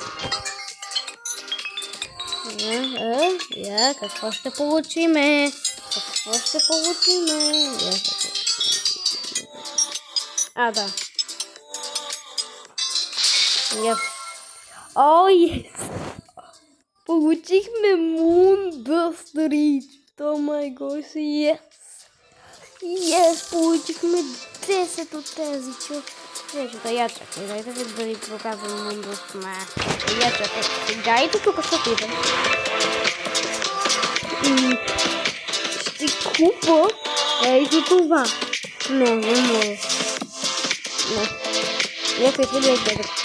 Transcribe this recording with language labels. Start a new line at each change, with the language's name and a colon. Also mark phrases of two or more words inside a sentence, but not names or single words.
Bulgarian: Какво ще получиме? Какво ще получиме? Да.
English: Yes!
Bulgarian: Получихме Moonburst Reach.
English: Oh my gosh, yes! Yes,
Bulgarian: получихме 10 от тези човечета. Я чакай, дайте ви да ви показвам Moonburst. Я чакай, сега и тук ще отидем. Ще купа ето това. Не може. Някой ли е гледахте?